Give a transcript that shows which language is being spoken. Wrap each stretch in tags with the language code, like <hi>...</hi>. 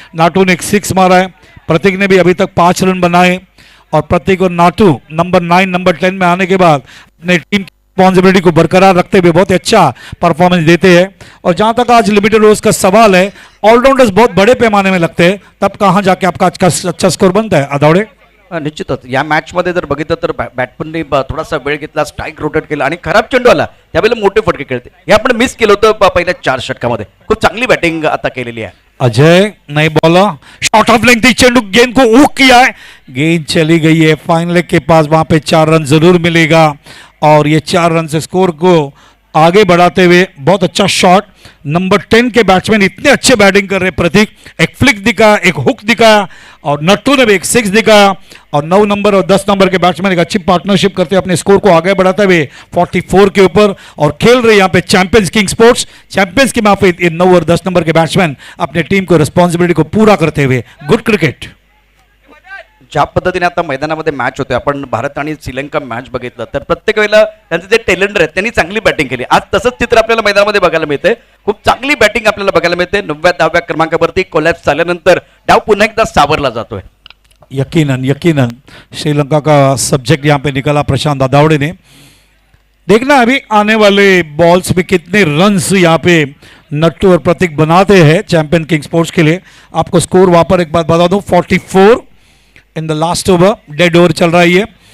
<hi>नाटू ने एक 6 मारा है, प्रतीक ने भी अभी तक 5 रन बनाए, और प्रतीक और नाटू नंबर 9 नंबर 10 में आने के बाद अपने टीम की रिस्पॉन्सिबिलिटी को बरकरार रखते हुए बहुत अच्छा परफॉर्मेंस देते हैं। और जहां तक आज लिमिटेड ओवर्स का सवाल है, ऑलराउंडर्स बहुत बड़े पैमाने में लगते हैं, तब कहां जाके आपका अच्छा स्कोर बनता है। आदावडे</hi> <mr>निश्चितच या मॅच मध्ये जर बघितलं तर बॅट्समनने थोडासा वेळ घेतला, स्ट्राईक रोटेट केला आणि खराब चेंडू आला त्यावेळेला मोठे फटके खेळते, हे आपण मिस केलं होतं पहिल्या 4 षटकामध्ये। खूप चांगली बॅटिंग आता केलेली आहे।</mr> <hi>अजय नई बॉलर, शॉर्ट ऑफ लेंथ चेंडू, गेंद को ऊक किया है, गेंद चली गई है फाइन लेग के पास, वहां पे 4 रन जरूर मिलेगा, और ये 4 रन से स्कोर को आगे बढ़ाते हुए बहुत अच्छा शॉट। नंबर 10 के बैट्समैन इतने अच्छे बैटिंग कर रहे प्रतीक, एक फ्लिक दिखाया, एक हुक दिखाया, और नट्टू ने भी एक 6 दिखाया, और 9 नंबर और 10 नंबर के बैट्समैन एक अच्छी पार्टनरशिप करते हुए अपने स्कोर को आगे बढ़ाते हुए 44 के ऊपर, और खेल रहे यहाँ पे चैंपियंस किंग स्पोर्ट्स, चैंपियंस की माफी 9 और 10 नंबर के बैट्समैन अपने टीम को रिस्पॉन्सिबिलिटी को पूरा करते हुए।</hi> <en>Good cricket.</en> <mr>ज्या पद्धतीने आता मैदानामध्ये मॅच होते, आपण भारत आणि श्रीलंका मॅच बघितलं तर प्रत्येक वेळेला त्यांचे जे टेलेंडर आहेत त्यांनी चांगली बॅटिंग केली। आज तसंच चित्र आपल्याला मैदानामध्ये बघायला मिळते, खूप चांगली बॅटिंग आपल्याला बघायला मिळते। 9व्या क्रमांकावरती कोलॅप्स झाल्यानंतर डाव पुन्हा एकदा सावरला जातोय।</mr> <hi>यकीनन यकीनन श्रीलंका का सब्जेक्ट यहाँ पे निकला प्रशांत दादावड़े ने। देखना अभी आने वाले बॉल्स में कितने रन्स यहाँ पे नट्टू और प्रतीक बनाते हैं चैंपियन किंग स्पोर्ट्स के लिए। आपको स्कोर वहां पर एक बात बता दूं,</hi> <en>44 in the last over,</en> <hi>dead over चल रहा है ये।</hi>